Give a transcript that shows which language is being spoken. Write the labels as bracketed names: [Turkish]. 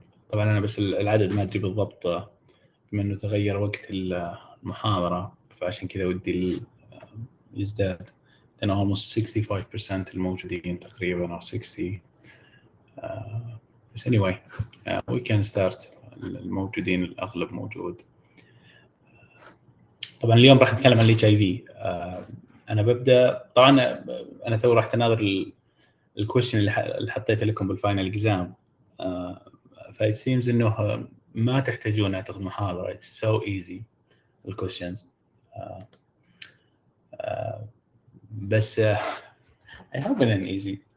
[Arabic] طبعا أنا بس العدد ما أدري بالضبط، بما إنه تغير وقت المحاضرة فعشان كذا ودي يزداد، لأنه [English] almost 65% [Arabic] الموجودين تقريبا أو 60. بس [English] anyway we can start. [Arabic] الموجودين الأغلب موجود. طبعا اليوم راح نتكلم عن HIV. أنا ببدأ طبعا أنا تو راح تناظر الكويشن اللي حطيته لكم بالفاينل إكزام. فايت سيمز إنه ما تحتاجون أعتقد محاضرة. [English] It's so easy الكويشنز. [Arabic] بس [English] I hope it's easy.